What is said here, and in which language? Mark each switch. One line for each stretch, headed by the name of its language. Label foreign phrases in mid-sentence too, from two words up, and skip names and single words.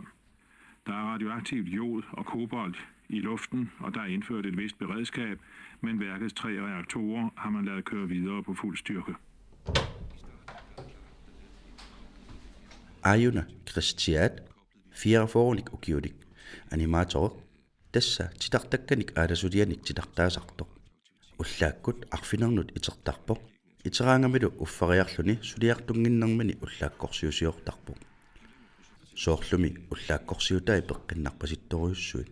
Danish: Der er radioaktivt jod og kobolt i luften, og der er indført et vist beredskab, men værkets 3 reaktorer har man ladet køre videre på fuld styrke.
Kalaallisut: Ajuna Kristiat, 44-årig ukiudik, animator, tässä titartakkanik aadasulianik titartaasartoq. Ullaakkut arfinernut itertarpoq, iteraangamilu uffariarluni suliartunginnermani ullaakkorsiusiortarpoq. Soorlumi ullaakkorsiutai peqqinnarpasittoriussuit.